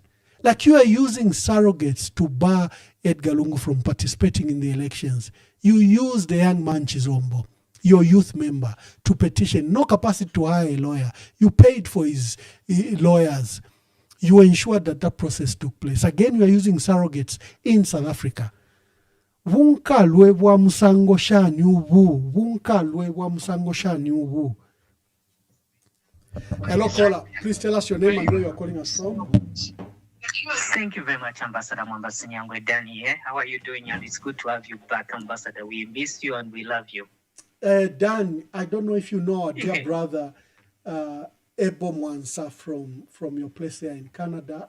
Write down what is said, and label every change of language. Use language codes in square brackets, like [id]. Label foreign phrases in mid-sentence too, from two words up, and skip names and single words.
[en] Like you are using surrogates to bar Edgar Lungu from participating in the elections. You use the young man Chizombo, your youth member, to petition, no capacity to hire a lawyer. You paid for his lawyers. You ensured that that process took place. Again, you are using surrogates in South Africa. [bem] Vunkalwe bwa musango shani ubu. Vunkalwe bwa musango shani ubu. [en] Hello, caller. Please tell us your name and where you are calling us from. Thank you very much, Ambassador Mwamba Verified. Danny here. How are you doing? And it's good to have you back, Ambassador. We miss you and we love you. Dan, I don't know if you know our dear brother, Emmanuel Mwamba from your place there in Canada.